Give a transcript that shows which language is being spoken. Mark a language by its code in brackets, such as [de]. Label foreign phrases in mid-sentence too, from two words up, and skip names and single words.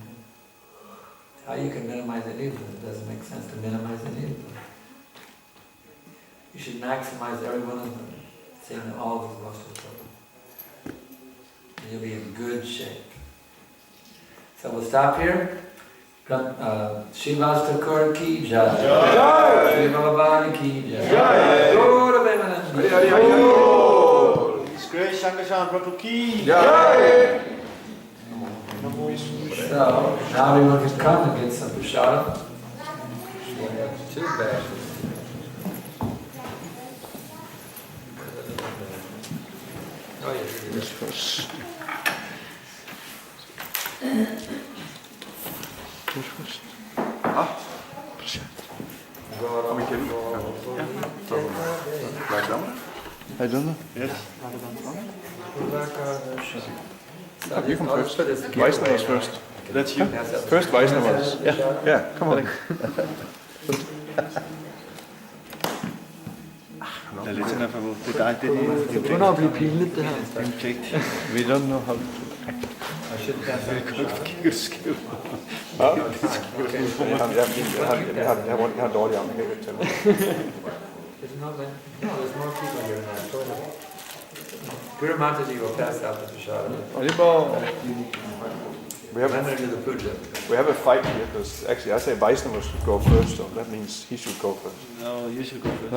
[en] How you can minimize any of them? It doesn't make sense to minimize any of them. You should maximize every one of them, seeing that all of them are most important. And you'll be in good shape. So we'll stop here. Srivasa Thakur [hi] ki jai. [en] Srila Bhavani [hi] ki jai. [en] Gaura Premanandi. His Grace Sankarsana Prabhu ki Yeah. So now everyone can come and get some prasadam. We have 2 bags. Oh yeah, this first. [da] Kom igen. [en] I don't know. Yes. You come first. Vaisnavas first. That's you. First Vaisnavas. Yeah, come on. [da] Det er lidt sådan, Prabhu. Det er dig, det er det. begynder at blive pinligt, det her. Det er en pligt. [en] We don't know how to act. [da] Kigger skæv. Jeg har dårlig arm, jeg kan ikke tælle. [en] There's more people here now. Guru Mataji will pass out the prasadam. We have a fight here because actually I say Vaisnava should go first, so that means he should go first. No, you should go first.